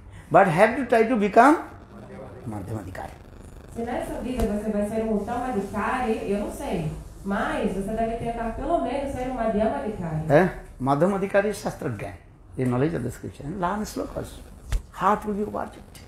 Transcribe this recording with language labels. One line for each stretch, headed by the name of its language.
English: But have to try to become Madhyamadhikari.
Portuguese: Se nessa vida você vai ser Uttamadhikari, eu não sei. Mas você deve tentar pelo menos ser Madhyamadhikari.
English: Madhyamadhikari is Shastra Gyan, the knowledge of the scripture. And learn slokas. Heart will be overjoyed.